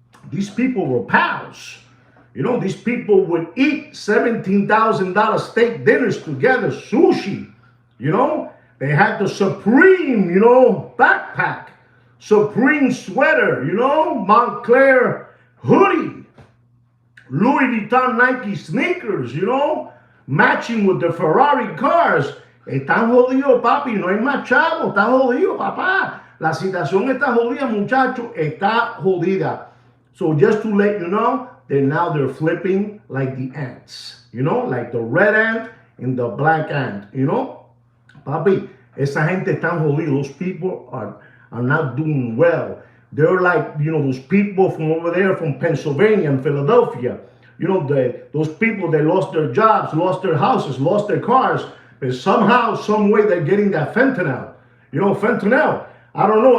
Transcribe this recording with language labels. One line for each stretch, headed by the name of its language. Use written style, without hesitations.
English: These people were pals. You know, these people would eat $17,000 steak dinners together, sushi. You know, they had the Supreme, you know, backpack, Supreme sweater, you know, Montclair hoodie, Louis Vuitton Nike sneakers, you know, matching with the Ferrari cars.
Spanish: Están jodidos, papi, no hay más chavo, está jodido, papá. La situación está jodida, muchacho, está jodida.
English: So just to let you know, they're flipping like the ants, you know, like the red ant and the black ant, you know.
Spanish: Papi, esa gente están jodidos.
English: Those people are not doing well. They're like, you know, those people from over there from Pennsylvania and Philadelphia. You know, those people, they lost their jobs, lost their houses, lost their cars. But somehow, some way, they're getting that fentanyl. You know, fentanyl. I don't know.